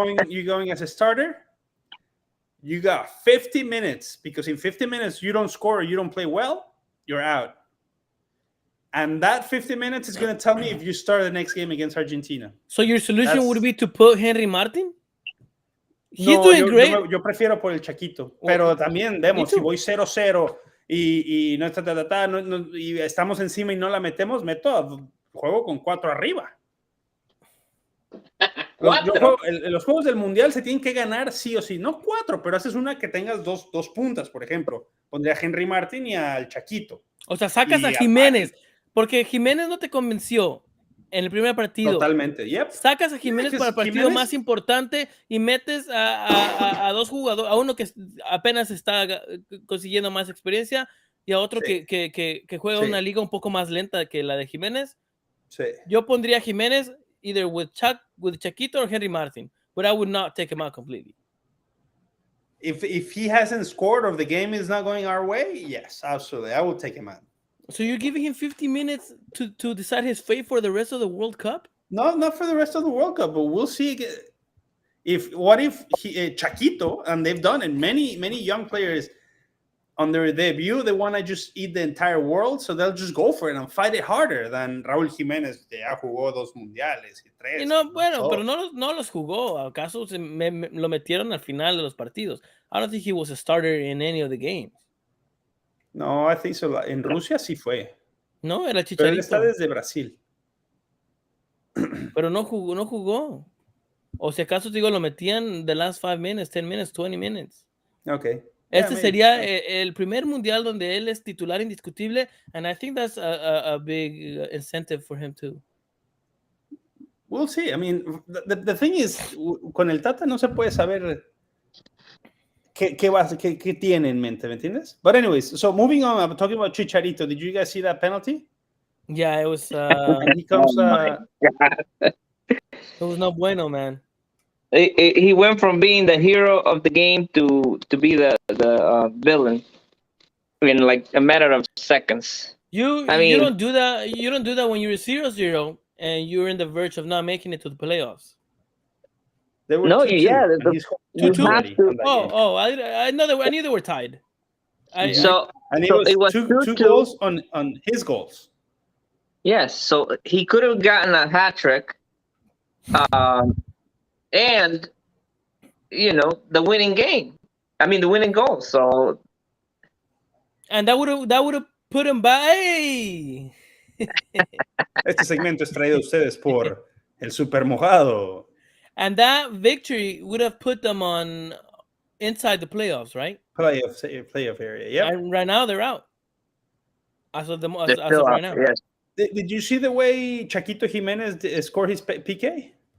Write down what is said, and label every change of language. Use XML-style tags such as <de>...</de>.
<en>You're going as a starter. You got 50 minutes, because in 50 minutes you don't score or you don't play well, you're out. And that 50 minutes is going to tell me if you start the next game against Argentina. So your solution would be to put Henry Martin? He's doing great.</en> <es>Yo prefiero por el Chaquito. Pero también, si voy 0-0 y no está y estamos encima y no la metemos, juego con 4 arriba. Los juegos del Mundial se tienen que ganar sí o sí. No 4, pero haces una que tengas dos puntas, por ejemplo. Pondría a Henry Martin y al Chaquito. O sea, sacas a Jiménez. Porque Jiménez no te convenció en el primer partido.</es> <en>Totalmente, yep.</en> <es>Sacas a Jiménez para el partido más importante y metes a dos jugadores, a uno que apenas está consiguiendo más experiencia y a otro que juega una liga un poco más lenta que la de Jiménez. Sí. Yo pondría a</es> <en>Jiménez either with Chaquito or Henry Martin, but I would not take him out completely. If he hasn't scored or the game is not going our way, yes, absolutely, I will take him out. So you're giving him 50 minutes to decide his fate for the rest of the World Cup? No, not for the rest of the World Cup, but we'll see. What if Chaquito, and they've done it, many young players on their debut, they want to just eat the entire world, so they'll just go for it and fight it harder than Raúl Jiménez,</en> <es>que ya jugó 2 mundiales y 3. Pero no los jugó. ¿Acaso lo metieron al final de los partidos?</es> <en>I don't think he was a starter in any of the games. No, I think so.</en> <es>En Rusia sí fue. No, era Chicharito. Pero él está desde Brasil. Pero no jugó. O si acaso digo, lo metían</es> <en>the last 5 minutes, 10 minutes, 20 minutes. Okay.</en> <es>Este sería el primer mundial donde él es titular indiscutible,</es> <en>and I think that's a big incentive for him too.</en> <es>We'll see.</es> <en>I mean, the thing is,</en> <es>con el Tata no se puede saber qué tiene en mente, ¿me entiendes?</es> <en>But anyways, so moving on, I'm talking about Chicharito. Did you guys see that penalty? Yeah, it was. He comes. It was no bueno, man. He went from being the hero of the game to be the villain. in like a matter of seconds. You don't do that. You don't do that when you're 0-0 and you're in the verge of not making it to the playoffs. They were 2-2. And he's 2-2. I knew they were tied. And it was two goals on his goals. Yes, so he could have gotten a hat trick, and the winning game. I mean, the winning goal. So, and that would have put him by.</en> <es>Este segmento es traído a ustedes por el Super Mojado.</es> <en>And that victory would have put them on inside the playoffs, right? Playoff area. Yeah. And right now they're out. As of right now. Yes. Did you see the way Chaquito Jimenez scored his PK?</en>